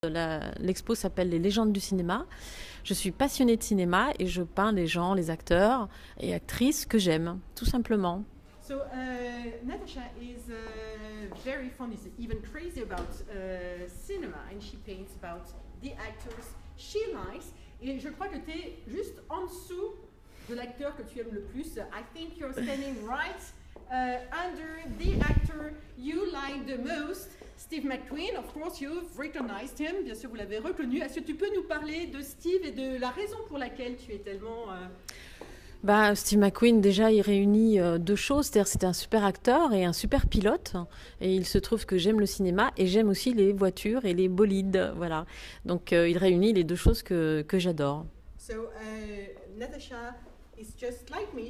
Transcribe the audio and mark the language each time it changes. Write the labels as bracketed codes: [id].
[fr] L'expo s'appelle Les légendes du cinéma. Je suis passionnée de cinéma et je peins les gens, les acteurs et actrices que j'aime, tout simplement. [en] So Natasha is very fond, is even crazy about cinema, and she paints about the actors she likes. [fr] Et je crois que tu es juste en dessous de l'acteur que tu aimes le plus. [en] I think you're standing right under the actor you like the most. Steve McQueen, of course, you've recognized him. [fr] Bien sûr, vous l'avez reconnu. Est-ce que tu peux nous parler de Steve et de la raison pour laquelle tu es tellement... Steve McQueen, déjà, il réunit deux choses. C'est-à-dire, c'est un super acteur et un super pilote. Et il se trouve que j'aime le cinéma et j'aime aussi les voitures et les bolides. Voilà. Donc, il réunit les deux choses que j'adore. [en] So, Natasha is just like me.